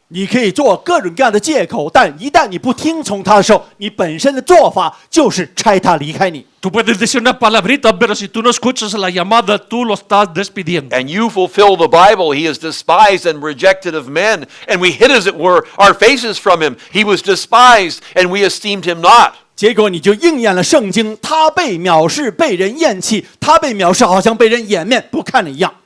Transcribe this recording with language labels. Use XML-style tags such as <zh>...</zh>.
<zh>你可以做各种各样的借口，但一旦你不听从他的时候，你本身的做法就是差他离开你。</zh> <es>Tú puedes decir una palabrita, pero si tú no escuchas la llamada, tú lo estás despidiendo.</es> <en>And you fulfill the Bible. He is despised and rejected of men, and we hid, as it were, our faces from him. He was despised, and we esteemed him not.</en> <zh>结果你就应验了圣经，他被藐视，被人厌弃，他被藐视，好像被人掩面不看了一样。</zh>